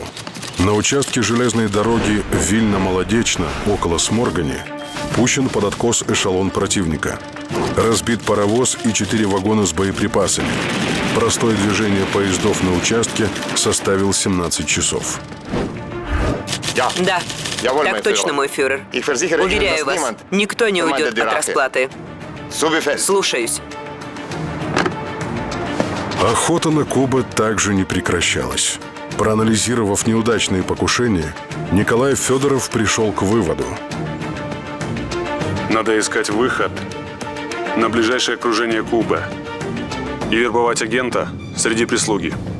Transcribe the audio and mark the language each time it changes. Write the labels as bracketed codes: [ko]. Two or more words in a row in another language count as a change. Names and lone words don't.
[ru] На участке железной дороги Вильно-Молодечно, около Сморгани, пущен под откос эшелон противника. Разбит паровоз и 4 вагона с боеприпасами. Простое движение поездов на участке составил 17 часов. [de] Ja, [ru] Да, [de] Jawohl, [ru] так [de] mein [ru] точно, [de] Führer. [ru] мой фюрер. [de] Ich versichere Ihnen, [ru] Уверяю [de] dass [ru] вас, [de] niemand [ru] никто не уйдет [de] Kommandeur [ru] от [de] Rache. [ru] расплаты. [de] So befehlt. [ru] Слушаюсь. Охота на Куба также не прекращалась. Проанализировав неудачные покушения, Николай Федоров пришел к выводу. Надо искать выход на ближайшее окружение Кубы и вербовать агента среди прислуги.